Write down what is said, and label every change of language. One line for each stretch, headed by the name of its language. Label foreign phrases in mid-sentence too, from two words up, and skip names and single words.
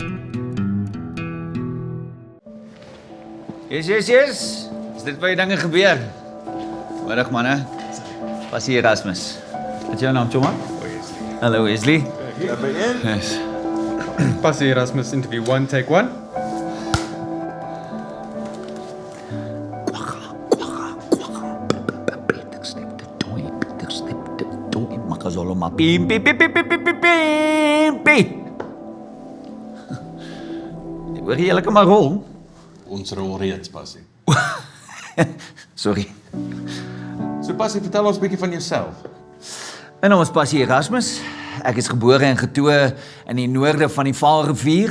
Afrikaans: Yes. Is dit waar die dinge gebeur? Middag manne. Was hier Erasmus. Wat is jou naam, Choma? Wesley. Hallo Wesley. Yes. Pas die Erasmus interview 1, take 1. Makazolo ma pim pim pim pim pim pim pim pim pim. Hoor jy lekker maar rol? Ons rol reeds, Passie. Sorry. So Passie, vertel ons 'n bietjie van jouself. My naam is Passie Erasmus. Ek is gebore en getoe in die noorde van die Vaalrivier.